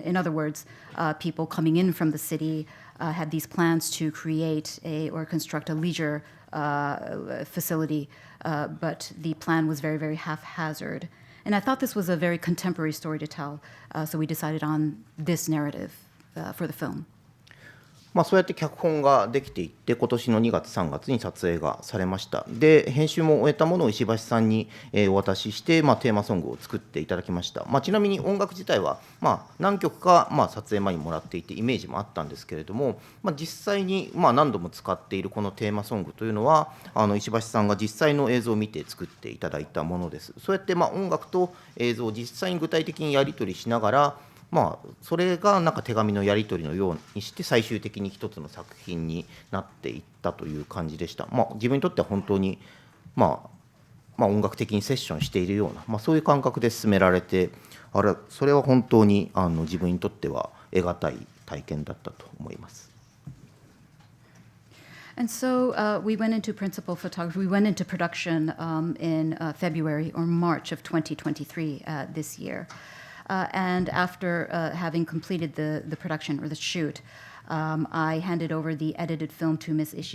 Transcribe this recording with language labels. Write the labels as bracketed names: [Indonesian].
[English] In other words, people coming in from the city had these plans to create or construct a leisure facility, but the plan was very, very haphazard. And I thought this was a very contemporary story to tell, so we decided on this narrative for the film. [Japanese] そうやって脚本ができていって、今年の2月3月に撮影がされました。で編集も終えたものを石橋さんにお渡しして、テーマソングを作っていただきました。ちなみに音楽自体は何曲か撮影前にもらっていてイメージもあったんですけれども、実際に何度も使っているこのテーマソングというのは石橋さんが実際の映像を見て作っていただいたものです。そうやって音楽と映像を実際に具体的にやり取りしながら、それが手紙のやり取りのようにして最終的に一つの作品になっていったという感じでした。自分にとっては本当に、音楽的にセッションしているような、そういう感覚で進められて、それは本当に自分にとっては得難い体験だったと思います。 [English] And so we went into principal photography. We went into production in February or March of 2023 this year. And after having completed the production or the shoot, I handed over the edited film to Ms.